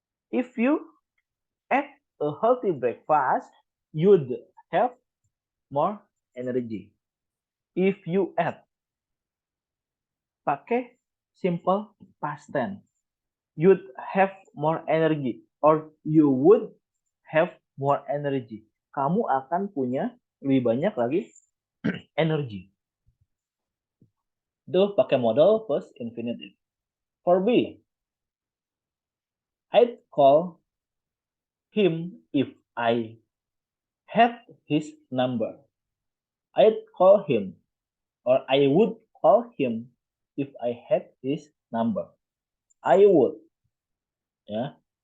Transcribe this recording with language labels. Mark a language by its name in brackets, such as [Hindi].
[English] If you eat a healthy breakfast, you'd have more energy. If you eat, [Indonesian] pakai [English] simple past tense. You'd have more energy or you would have more energy. [Indonesian] Kamu akan punya lebih banyak lagi energy. Itu pakai modal plus infinitive. [English] For B, I'd call him if I had his number. I'd call him or I would call him if I had his number. I would. Yeah.